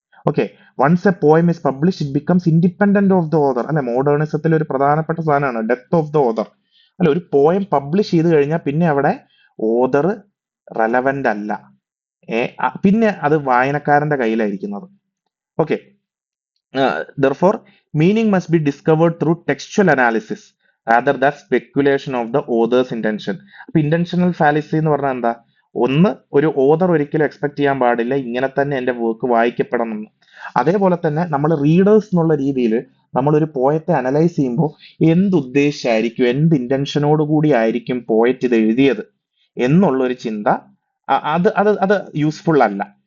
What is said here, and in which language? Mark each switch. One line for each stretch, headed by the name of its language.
English: Okay, once a poem is publish it becomes independent of the author.
Malayalam: അല്ലെ, മോഡേണിസത്തിൽ ഒരു പ്രധാനപ്പെട്ട സാധനമാണ് ഡെത്ത് ഓഫ് ദ ഓതർ. അല്ല, ഒരു പോയം പബ്ലിഷ് ചെയ്ത് കഴിഞ്ഞാൽ പിന്നെ അവിടെ ഓതർ റെലവന്റ് അല്ല. പിന്നെ അത് വായനക്കാരന്റെ കയ്യിലായിരിക്കുന്നത്.
English: Okay, therefore meaning must be discovered through textual analysis rather than speculation of the author's intention.
Malayalam: അപ്പൊ ഇന്റൻഷണൽ ഫാലസി എന്ന് പറഞ്ഞാൽ എന്താ? ഒന്ന്, ഒരു ഓതർ ഒരിക്കലും എക്സ്പെക്ട് ചെയ്യാൻ പാടില്ല ഇങ്ങനെ തന്നെ എന്റെ വർക്ക് വായിക്കപ്പെടണം എന്ന്. അതേപോലെ തന്നെ നമ്മൾ റീഡേഴ്സ് എന്നുള്ള രീതിയിൽ നമ്മൾ ഒരു പോയത്തെ അനലൈസ് ചെയ്യുമ്പോൾ എന്തുദ്ദേശിച്ചായിരിക്കും, എന്ത് ഇന്റൻഷനോട് കൂടി ആയിരിക്കും പോയറ്റ് ഇത് എഴുതിയത് എന്നുള്ള ഒരു ചിന്ത അത് അത് അത് യൂസ്ഫുൾ അല്ല.